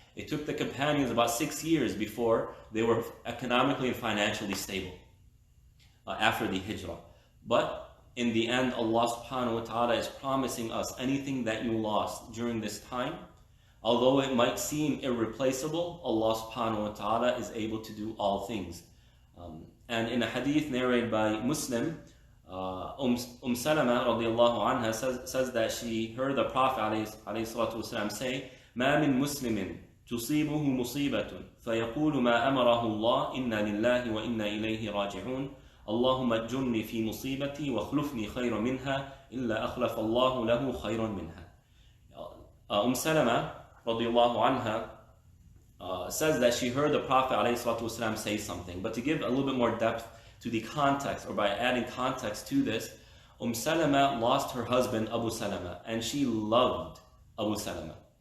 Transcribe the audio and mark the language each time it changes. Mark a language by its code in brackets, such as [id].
[en] It took the companions about 6 years before they were economically and financially stable after the hijrah. But in the end, Allah subhanahu wa ta'ala is promising us anything that you lost during this time, although it might seem irreplaceable, Allah subhanahu wa ta'ala is able to do all things. And in a hadith narrated by Muslim, Salama radiallahu anha says that she heard the Prophet alayhi salatu wasalam say, [ar] مَا مِن مُسْلِمٍ تُصِيبُهُ مُصِيبَةٌ فَيَقُولُ مَا أَمَرَهُ اللَّهُ إِنَّا لِلَّهِ وَإِنَّا إِلَيْهِ رَاجِعُونَ اللهم اجرني في مصيبتي واخلفني خيرا منها إلا أخلف الله له خيرا منها. [en] Salama radiallahu anha says that she heard the Prophet ﷺ say something, but to give a little bit more depth to the context, or by adding context to this, Salama lost her husband Abu Salama, and she loved Abu Salama.